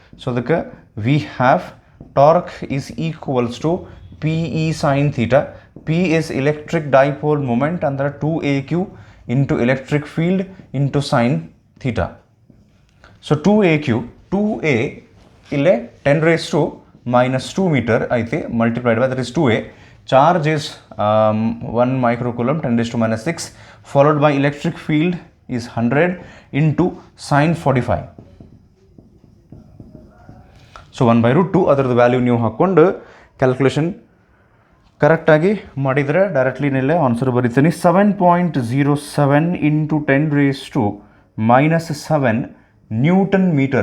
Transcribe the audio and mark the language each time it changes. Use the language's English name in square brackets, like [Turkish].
[English] So ಅದಕ್ಕೆ we have torque is equals to PE sin θ. P is electric dipole moment ಅಂದರೆ 2aq into electric field into sin θ. So 2aq, 2a ಇಲ್ಲೇ 10⁻⁻2 meter ಐತಿ, multiplied by that is 2a. Charge is 1 microcoulomb 10⁻⁻6 followed by electric field is 100 into sin 45. [Kannada] So 1/√2 ಅದರದ್ದು value ನೀವು ಹಾಕ್ಕೊಂಡು calculation ಕರೆಕ್ಟಾಗಿ ಮಾಡಿದರೆ ಡೈರೆಕ್ಟ್ಲಿನಲ್ಲೇ answer ಬರೀತೀನಿ. [English] 7.07 × 10⁻⁻7 Nm.